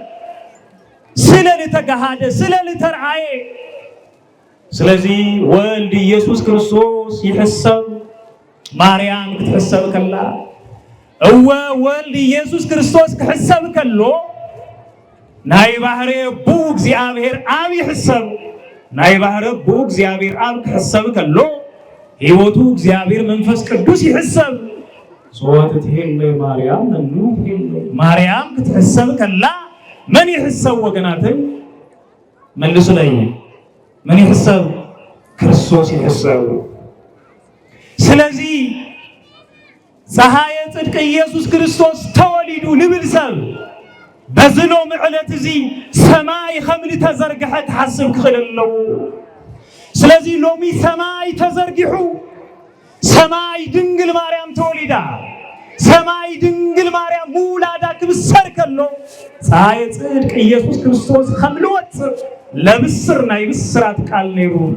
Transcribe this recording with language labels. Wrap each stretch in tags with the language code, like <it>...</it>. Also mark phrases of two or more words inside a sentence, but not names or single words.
<ti>ስለልተጋሃደ ስለልተርአየ ስለዚህ ወልድ ኢየሱስ ክርስቶስ ይሕሰብ ማርያም ክትሕሰብ ከላ ወልድ ኢየሱስ ክርስቶስ ክሕሰብ ከሎ ናይ ባህሪ አቡ እግዚአብሔር አብ ይሕሰብ ናይ ባህሪ አቡ እግዚአብሔር አብ ክሕሰብ ከሎ ሕይወቱ እግዚአብሔር መንፈስ ቅዱስ ይሕሰብ ሶት ትሄለይ ማርያም መንኑ ትሄለይ ማርያም ክትሕሰብ ከላ መን ይሕሰብ ወገናት መልሱ ላይ መን ይሕሰብ ክርስቶስ ይሕሰብ ስለዚህ ፀሐየ ጽድቅ ኢየሱስ ክርስቶስ ተወሊዱ ንብል ሰብ በዝሎ ምዕለት እዚ ሰማይ ከምኒ ተዘርግሐ ተሓስብ ክኽእል ኣለዎ። ስለዚ ሎሚ ሰማይ ተዘርጊሑ ሰማይ ድንግል ማርያም ተወሊዳ ሰማይ ድንግል ማርያም ሙላዳ ክብሰር ከሎ ፀሐየ ጽድቅ ኢየሱስ ክርስቶስ ከም ልወፅእ ለብስር ናይ ብስራት ቃል ነይሩ።</ti>